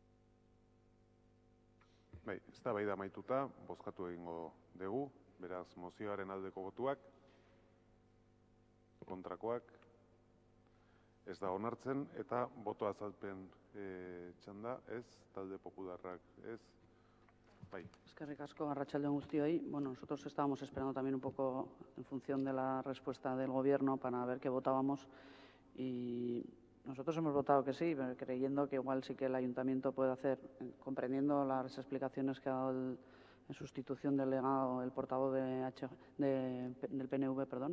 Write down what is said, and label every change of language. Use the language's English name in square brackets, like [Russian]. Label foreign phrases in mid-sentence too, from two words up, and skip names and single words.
[Basque] Bai, eztabaida amaituta, bozkatu egingo dugu, beraz mozioaren aldeko botuak, kontrakoak, ez da onartzen, eta boto azalpen txanda, ez, talde popularrak, ez, bai. Eskerrik asko, arratsaldeon guztioi. [Spanish] Bueno, nosotros estábamos esperando también un poco en función de la respuesta del Gobierno para ver qué votábamos y nosotros hemos votado que sí, creyendo que igual sí que el Ayuntamiento puede hacer, comprendiendo las explicaciones que ha dado en sustitución del delegado, el portavoz del PNV, perdón.